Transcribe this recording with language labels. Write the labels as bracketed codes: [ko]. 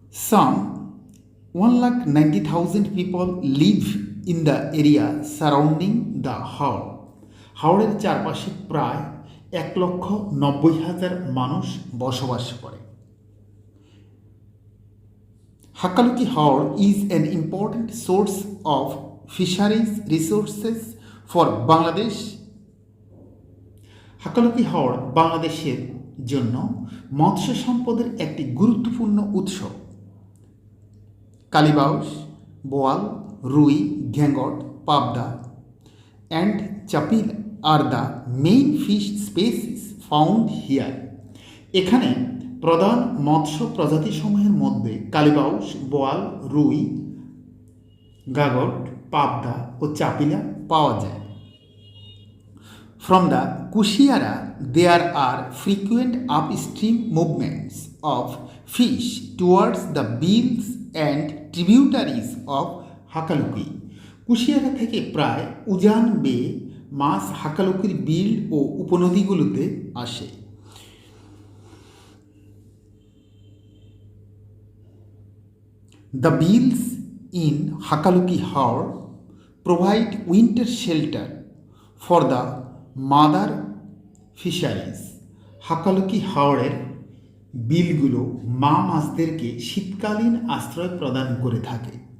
[en] Some 1,90,000 people live in the area surrounding the haor. [bn] হাওরের চারপাশে প্রায় 1,90,000 মানুষ বসবাস করে। [en] Hakaluki Haor is an important source of fisheries resources for Bangladesh. [bn] Hakaluki হাওর বাংলাদেশের জন্য মৎস্য সম্পদের একটি গুরুত্বপূর্ণ উৎস। [en] Kalibaus, boal, rui, ghangot, pabda and chapil are the main fish species found here. [bn] এখানে প্রধান মৎস্য প্রজাতিসমূহের মধ্যে কালিবাউস, বোয়াল, রুই, গাগট, পাবদা ও চাপিলা পাওয়া যায়। [en] From the Kushiara, there are frequent upstream movements of fish towards the bills and tributaries of Hakaluki. [bn] Kushiyara থেকে প্রায় উজান বেয়ে মাছ হাকালুকির বিল ও উপনদীগুলোতে আসে। [en] The bills in Hakaluki Haor provide winter shelter for the mother fisheries. [bn] Hakaluki হাওরের বিলগুলো মা মাছদেরকে শীতকালীন আশ্রয় প্রদান করে থাকে।